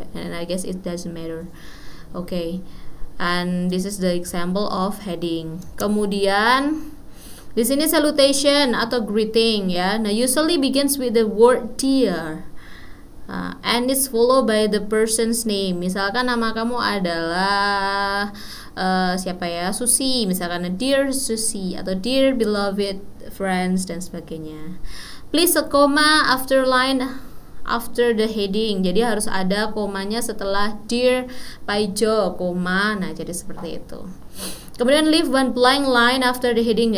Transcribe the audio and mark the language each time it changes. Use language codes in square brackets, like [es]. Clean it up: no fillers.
[en] And I guess it doesn't matter. Okay. And this is the example of heading. [id] Kemudian di sini salutation atau greeting ya. Nah, [en] usually begins with the word dear. And it's followed by the person's name. [id] Misalkan nama kamu adalah siapa ya, Susi, misalkan dear Susi atau dear beloved friends dan sebagainya. [en] Place a comma after line after the heading. [id] Jadi harus ada komanya setelah dear Paijo, koma. Nah, jadi seperti itu. Kemudian [en] leave one blank line after the heading.